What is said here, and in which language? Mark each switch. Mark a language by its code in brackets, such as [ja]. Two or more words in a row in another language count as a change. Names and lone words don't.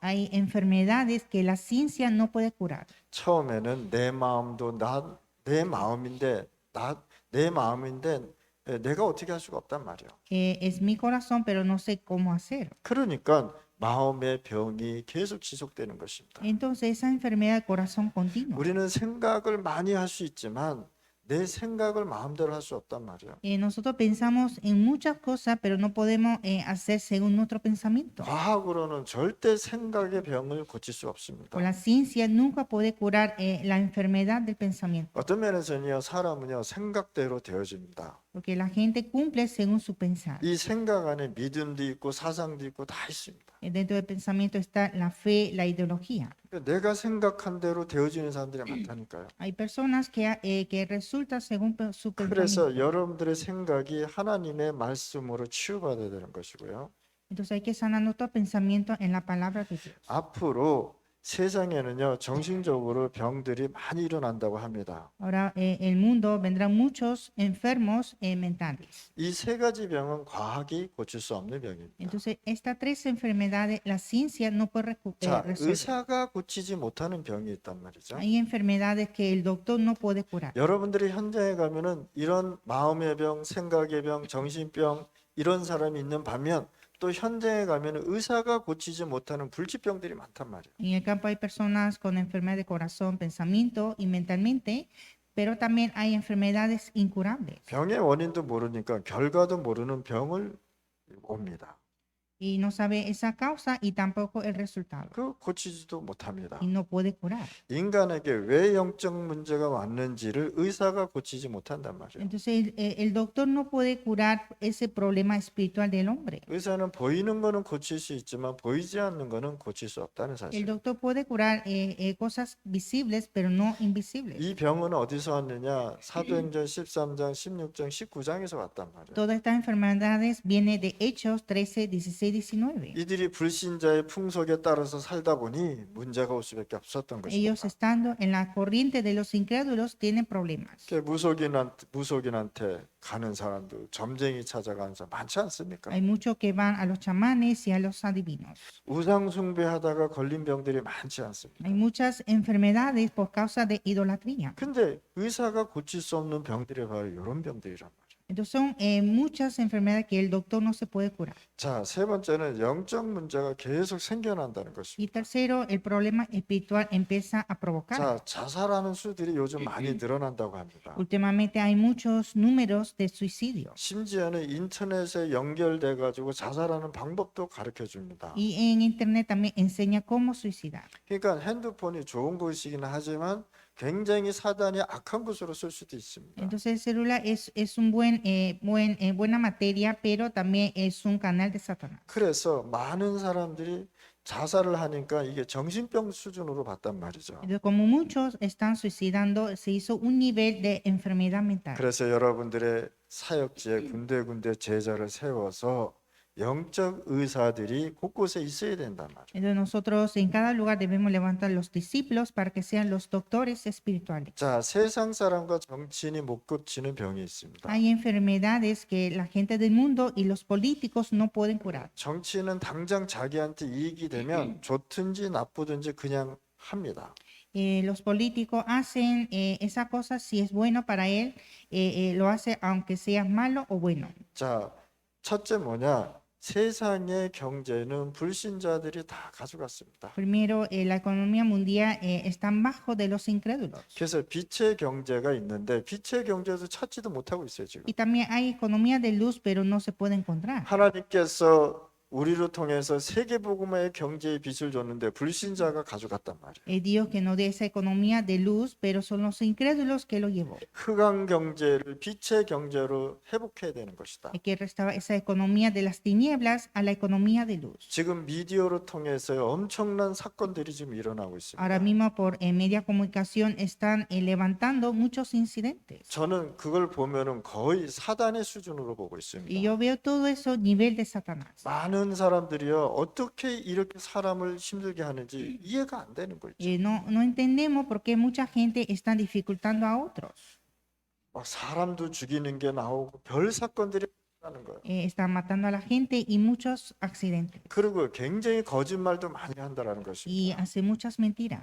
[es] Hay enfermedades que la ciencia no puede curar. [ko] 처음에는 내 마음도 내 마음인데 내가 어떻게 할 수가 없단 말이에요. [es] Es mi corazón, pero no sé cómo hacer. [ko] 그러니까 마음의 병이 계속 지속되는 것입니다. [es] Entonces esa enfermedad del corazón continua. [ko] 우리는 생각을 많이 할 수 있지만 내 생각을 마음대로 할 수 없단 말이에요. [es] Nosotros pensamos en muchas cosas, pero no podemos hacer según nuestro pensamiento. [ko] 과학으로는 절대 생각의 병을 고칠 수 없습니다. [es] Con la ciencia nunca puede curar la enfermedad del pensamiento, [ko] 어떤 면에서는요, 사람은요 생각대로 되어집니다. [es] porque la gente cumple según su pensar. [ko] 이 생각 안에 믿음도 있고 사상도 있고 다 있습니다. [es] Dentro del pensamiento está la fe, la ideología. [ko] 내가 생각한 대로 되어지는 사람들이 많다니까요. [es] Hay personas que resultan según su [ko] 그래서 [es] pensamiento. [ko] 여러분들의 생각이 하나님의 말씀으로 치유받아야 되는 것이고요. [es] Entonces hay que sanar nuestro pensamiento en la palabra de Dios. [ko] 앞으로 세상에는요 정신적으로 병들이 많이 일어난다고 합니다. [es] Ahora el mundo vendrán muchos enfermos mentales. [ko] 이 세 가지 병은 과학이 고칠 수 없는 병입니다. [es] Entonces estas tres enfermedades la ciencia no puede [ko] 자, [es] resolver. [ko] 의사가 고치지 못하는 병이 있단 말이죠. [es] Hay enfermedades que el doctor no puede curar. [ko] 여러분들이 현장에 가면은 이런 마음의 병, 생각의 병, 정신병 이런 사람이 있는 반면 또 현장에 가면은 의사가 고치지 못하는 불치병들이 많단 말이에요. [es] En el campo hay personas con enfermedades de corazón, pensamiento y mentalmente, pero también hay enfermedades incurables. [ko] 병의 원인도 모르니까 결과도 모르는 병을 옵니다. [es] Y no sabe esa causa y tampoco el resultado. [ko] 그 고치지도 못합니다. [es] Y no puede curar. [ko] 인간에게 왜 영적 문제가 왔는지를 의사가 고치지 못한단 말이에요. [es] Entonces el doctor no puede curar ese problema espiritual del hombre. [ko] 의사는 보이는 거는 고칠 수 있지만 보이지 않는 거는 고칠 수 없다는 [es] El [ko] 사실. [es] doctor puede curar cosas visibles, pero no invisibles. [ko] 이 병은 어디서 왔느냐? 사도행전 13장, 16장, 19장에서 왔단 말이에요. [es] Todas estas enfermedades vienen de Hechos 13, 16, 19. [ko] 이들이 불신자의 풍속에 따라서 살다 보니 문제가 올 수밖에 없었던 [es] Ellos [ko] 것입니다. [es] estando en la corriente de los incrédulos tienen problemas. [ko] 무속인한테 가는 사람도 점쟁이 찾아가는 사람 많지 않습니까? [es] Hay muchos que van a los chamanes y a los adivinos. [ko] 우상 숭배하다가 걸린 병들이 많지 않습니다. [es] Hay muchas enfermedades por causa de idolatría. [ko] 근데 의사가 고칠 수 없는 병들이 바로 이런 병들이란 말이에요. [es] Entonces son muchas enfermedades que el doctor no se puede curar. [ko] 자, 세 번째는 영적 문제가 계속 생겨난다는 것입니다. [es] Y tercero, el problema espiritual empieza a provocar. [ko] 자, 자살하는 수들이 요즘 많이 늘어난다고 합니다. [es] Últimamente hay muchos números de suicidio. [ko] 심지어는 인터넷에 연결돼 가지고 자살하는 방법도 가르쳐 줍니다. [es] Y en internet también enseña cómo suicidar. [ko] 그러니까 핸드폰이 좋은 것이긴 하지만 굉장히 사단이 악한 것으로 쓸 수도 있습니다. [es] Entonces el celular es un buena materia, pero también es un canal de Satanás. [ko] 그래서 많은 사람들이 자살을 하니까 이게 정신병 수준으로 봤단 말이죠. [es] Entonces, como muchos están suicidando, se hizo un nivel de enfermedad mental. [ko] 그래서 여러분들의 사역지에 군데군데 제자를 세워서 영적 의사들이 곳곳에 있어야 된단 말이에요. [es] Entonces nosotros en cada lugar debemos levantar los discípulos para que sean los doctores espirituales. [ko] 자, 세상 사람과 정치인이 못 겹치는 병이 있습니다. [es] Hay enfermedades que la gente del mundo y los políticos no pueden curar. [ko] 정치인은 당장 자기한테 이익이 되면 좋든지 나쁘든지 그냥 합니다. [es] Los políticos hacen esa cosa si es bueno para él, lo hace aunque sea malo o bueno. [ko] 자, 첫째 뭐냐? 세상의 경제는 불신자들이 다 가져갔습니다. [es] Primero, la economía mundial está bajo de los incrédulos. [ko] 그래서 빛의 경제가 있는데 빛의 경제도 찾지도 못하고 있어요, 지금. [es] Y también hay economía de luz, pero no se puede encontrar. [ko] 하나님께서 우리를 통해서 세계복음화의 경제의 빛을 줬는데 불신자가 가져갔단 말이에요. [es] Dios que nos dé esa economía de luz, pero son los incrédulos que lo llevó. [ko] 흑암 경제를 빛의 경제로 회복해야 되는 것이다. [es] Hay que restaurar esa economía de las tinieblas a la economía de luz. [ko] 지금 미디어를 통해서 엄청난 사건들이 지금 일어나고 있습니다. [es] Ahora mismo por media comunicación están levantando muchos incidentes. [ko] 저는 그걸 보면은 거의 사단의 수준으로 보고 [es] Y [ko] 있습니다. [es] yo veo todo eso nivel de Satanás. [ko] 많은 사람들이요 어떻게 이렇게 사람을 힘들게 하는지 이해가 안 되는 거죠. [es] No entendemos por qué mucha gente está dificultando a otros. [ko] 막 사람도 죽이는 게 나오고 별 사건들이 나는 거예요. [es] Están matando a la gente y muchos accidentes. [ko] 그리고 굉장히 거짓말도 많이 한다라는 [es] Y [ko] 것입니다. [es] hace muchas mentiras.